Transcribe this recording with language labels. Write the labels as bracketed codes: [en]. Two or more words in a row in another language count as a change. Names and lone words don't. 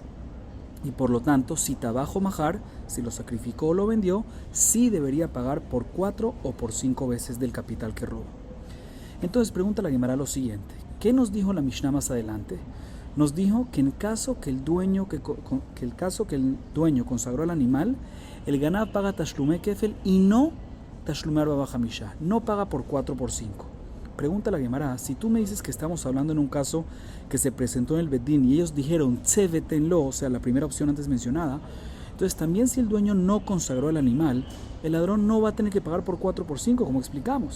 [es] Y por lo tanto, si [he] טבח ומכר, [es] si lo sacrificó o lo vendió, sí debería pagar por 4 o por 5 veces del capital que robó. Entonces pregunta la Gemara lo siguiente: ¿qué nos dijo la Mishnah más adelante? Nos dijo que en caso que el dueño consagró al animal, el ganab paga [he] תשלומי כפל [es] y no [he] תשלומי ארבעה וחמשה, [es] no paga por 4 por 5. Pregunta la Gemara: si tú me dices que estamos hablando en un caso que se presentó en el Bedín y ellos dijeron tzevetenlo, o sea, la primera opción antes mencionada, entonces también si el dueño no consagró al animal, el ladrón no va a tener que pagar por 4 por 5, como explicamos.